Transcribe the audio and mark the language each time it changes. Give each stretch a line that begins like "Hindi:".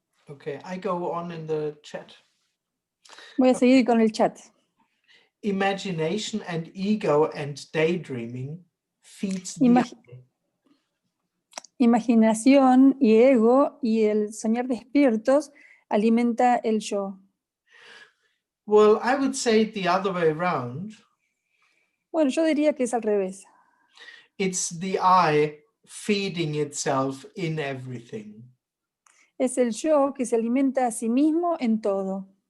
English: Okay, I go on in the chat.
Spanish: Voy a seguir con el chat.
English: Imagination and ego and daydreaming feeds the Imag- eye.
Spanish: Imaginación y ego y el soñar despiertos alimenta el yo.
English: Well, I would say it the other way around.
Spanish: Bueno, yo diría que es al revés.
English: It's the eye feeding itself in everything.
Spanish: Es el yo que se alimenta a sí mismo en todo.